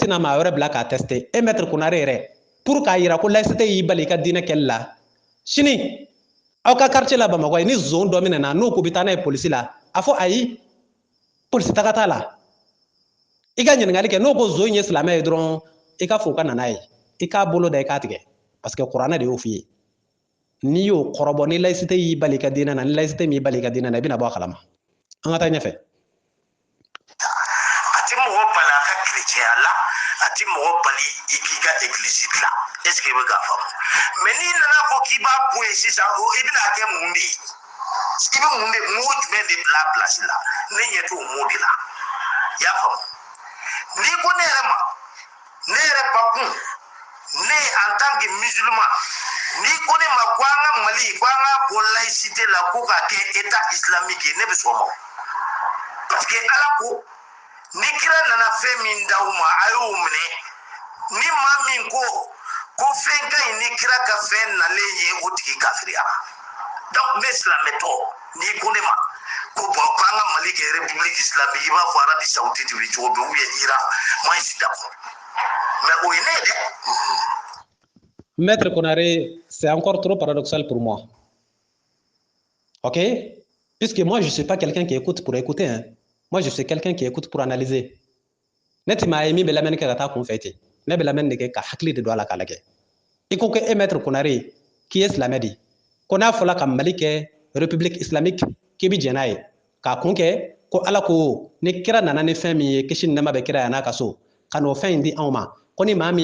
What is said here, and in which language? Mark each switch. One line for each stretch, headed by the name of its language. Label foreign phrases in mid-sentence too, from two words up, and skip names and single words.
Bambara: tɛna maa wɛrɛ bila k'a tester e maître Konare yɛrɛ pour k'a yira ko laïcité y'i bali i ka diinɛ kɛli la sini aw ka quartier la Bamakɔ ni zone dɔ minɛna n'o ko bɛ taa n'a ye polisi la a fɔ ayi polisi taga t'a la i ka ɲininkali kɛ n'o ko zone ye silamɛ ye dɔrɔn i ka fɔ u ka na n'a ye i k'a bolo da i k'a tigɛ
French: parce que
Bambara: kuranɛ de y'o f'i ye n'i y'o kɔrɔbɔ ni laïcité y'i bali i ka diinɛ na ni laïcité m'i bali i ka diinɛ na i bɛna bɔ a kalama an ka taa ɲɛfɛ a tɛ mɔgɔ bali a ka chrétien la a tɛ mɔgɔ bali i k'i ka église dilan
French: est ce que
Bambara: i bɛ k'a faamu mais n'i nana fɔ k'i b'a bɔ yen sisan i bɛna kɛ mun de ye i bɛ mun de mot jumɛn de bila place la ne ɲɛ t'o mot de la i y'a faamu n'i ko ne yɛrɛ ma ne yɛrɛ bakun ne
French: en tant que
Bambara: musulman n'i ko ne ma ko an ka Mali ko an ka bɔ laïcité la ko k'a kɛ
French: état islamique
Bambara: ye ne bɛ sɔn o ma
French: parce que
Bambara: Ala ko ni kira nana fɛn min d'aw ma a y'o minɛ ni maa min ko fɛn ka ɲi ni kira ka fɛn nalen ye o tigi kafiriyara donc ne silamɛtɔ n'i ko ne ma ko bon ko an ka Mali kɛ
French: république islamique
Bambara: i b'a fɔ Arabie Saoudite bɛ cogo bɛ
French: ou bien
Bambara: Iran
French: moi je suis d'accord mais
Bambara: o ye ne ye dɛ.
French: Maître Konare, c'est encore trop paradoxal pour moi. Ok? Puisque moi, je ne suis pas quelqu'un qui écoute pour écouter. Hein. Moi, je suis quelqu'un qui écoute pour analyser.
Bambara: Net ma emi be lamɛnni kɛ ka taa kun fɛ ten ne bɛ lamɛnni de kɛ ka hakili de don a la k'a lajɛ i ko ko e maître Konare k'i ye silamɛ de ko n'a fɔla ka Mali kɛ
French: république islamique
Bambara: k'i bi jɛn n'a ye k'a kun kɛ ko Ala ko ni kira nana ni fɛn min ye kisi ni nɛɛma bɛ kira yan n'a ka so ka n'o fɛn in di anw ma ko ni maa